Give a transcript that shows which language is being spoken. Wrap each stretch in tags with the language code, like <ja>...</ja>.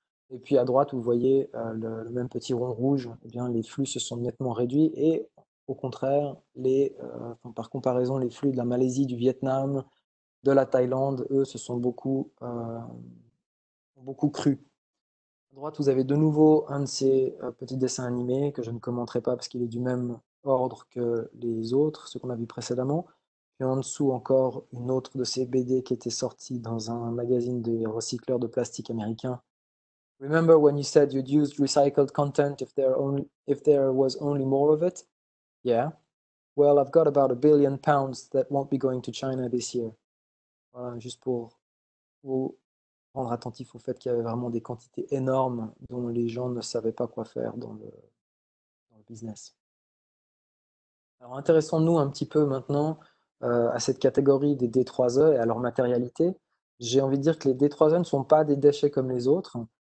<fr>Et puis à droite, vous voyez le même petit rond rouge, eh bien, les flux se sont nettement réduits et au contraire, par comparaison, les flux de la Malaisie, du Vietnam, de la Thaïlande, eux, se sont beaucoup crus. À droite, vous avez de nouveau un de ces petits dessins animés que je ne commenterai pas parce qu'il est du même ordre que les autres, ceux qu'on a vus précédemment. Puis en dessous, encore une autre de ces BD qui était sortie dans un magazine des recycleurs de plastique américain.</fr> <en>Remember when you said you'd used recycled content if there was only more of it? Yeah. Well, I've got about £1 billion that won't be going to China this year.</en> <fr>Voilà, juste pour vous rendre attentif au fait qu'il y avait vraiment des quantités énormes dont les gens ne savaient pas quoi faire dans le business. Alors intéressons-nous un petit peu maintenant à cette catégorie des D3E et à leur matérialité. J'ai envie de dire que les D3E ne sont pas des déchets comme les autres.</fr>